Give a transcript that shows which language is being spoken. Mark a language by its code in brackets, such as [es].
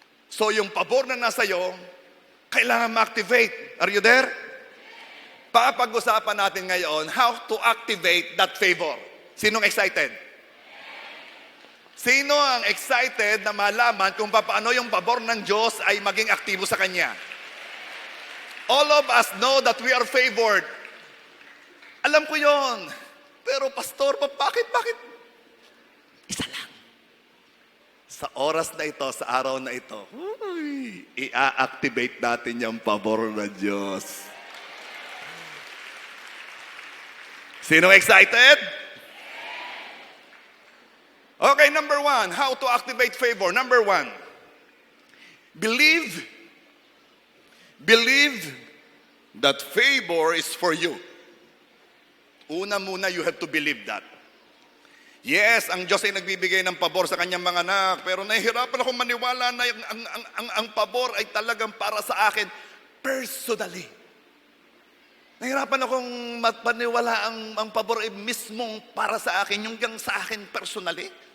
[tl] So yung pabor na nasa iyo, kailangan ma-activate. [en] Are you there? [tl] Papag-usapan natin ngayon [en] how to activate that favor. [tl] Sinong excited? Sino ang excited na malaman kung paano yung pabor ng Diyos ay maging aktibo sa Kanya? [en] All of us know that we are favored. [tl] Alam ko yon. Pero Pastor, bakit? Isa lang. Sa oras na ito, sa araw na ito, i-activate natin yung pabor ng Diyos. Sino excited? [en] Okay, number 1, how to activate favor. Number 1, believe that favor is for you. [tl] Una muna, [en] you have to believe that. [tl] Yes, ang Diyos ay nagbibigay ng pabor sa kanyang mga anak, pero nahihirapan akong maniwala na ang pabor ay talagang para sa akin personally. Nahihirapan akong mapaniwala ang pabor ay mismong para sa akin, yung sa akin personally.